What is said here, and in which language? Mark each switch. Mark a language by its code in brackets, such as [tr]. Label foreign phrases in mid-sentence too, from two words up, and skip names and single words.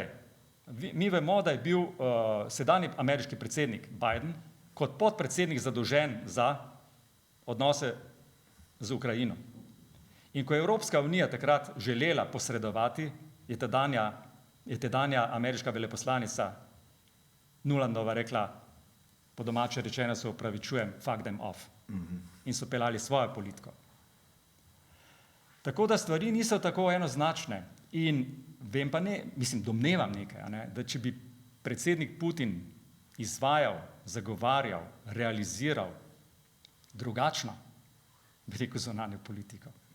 [sl] Mi vemo, da je bil sedanji ameriški predsednik Biden kot podpredsednik zadolžen za odnose z Ukrajino. In ko je Evropska unija takrat želela posredovati, je tedanja ameriška veleposlanica Nulandova rekla, po domače rečeno se opravičujem, [en] fuck them off. [sl] In so peljali svojo politiko. Tako da stvari niso tako enoznačne. In vem pa ne, mislim, domnevam nekaj, da če bi predsednik Putin izvajal, zagovarjal, realiziral drugačno, bi rekel, zunanjo politiko.